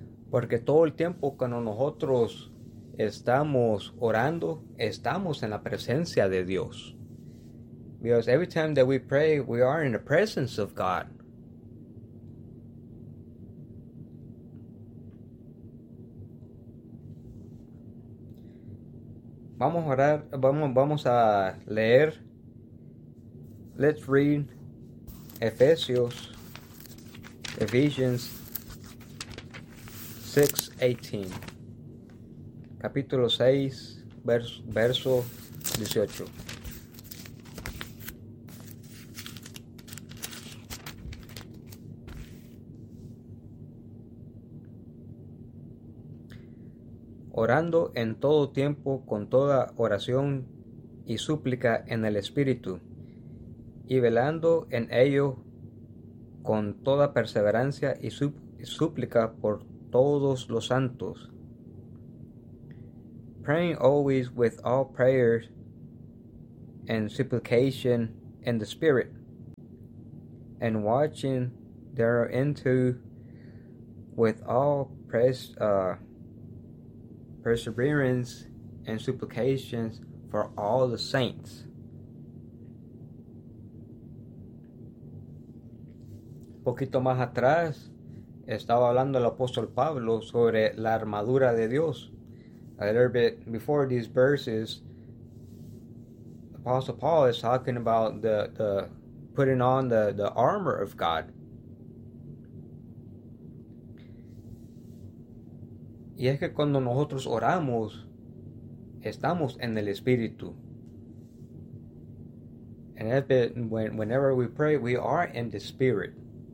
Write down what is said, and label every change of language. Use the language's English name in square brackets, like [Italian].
[Spanish] Porque todo el tiempo cuando nosotros estamos orando, estamos en la presencia de Dios. [English] Because every time that we pray, we are in the presence of God. [Spanish] Vamos a orar, vamos a leer. [English] Let's read Ephesians 6:18. [Spanish] Capítulo 6, verso 18. Orando en todo tiempo con toda oración y súplica en el Espíritu, y velando en ello con toda perseverancia y súplica por todos los santos. [English] Praying always with all prayers and supplication in the Spirit, and watching thereunto with all perseverance and supplications for all the saints. [Spanish] Un poquito más atrás estaba hablando el apóstol Pablo sobre la armadura de Dios. [English] A little bit before these verses, Apostle Paul is talking about the putting on the armor of God. [Spanish] Y es que cuando nosotros oramos, estamos en el Espíritu. [English] And that's it, whenever we pray, we are in the Spirit.